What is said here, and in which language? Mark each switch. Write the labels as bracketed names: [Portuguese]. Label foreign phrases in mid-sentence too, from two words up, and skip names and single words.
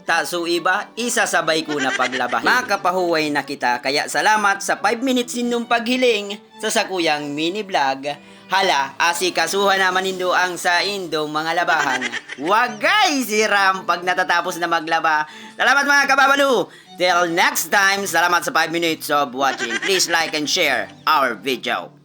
[Bikol] Taso iba, isasabay ko na paglabahin. Makapahuway na kita. Kaya salamat sa 5 minutes ninyong paghiling sa sakuyang [English] mini vlog. [Bikol] Hala, asikasuhan naman nindo ang sa Indo mga labahan. Wagay si Ram pag natatapos na maglaba. Salamat mga kababalo! [English] Till next time, [Bikol] salamat sa 5 [English] minutes of watching. Please like and share our video.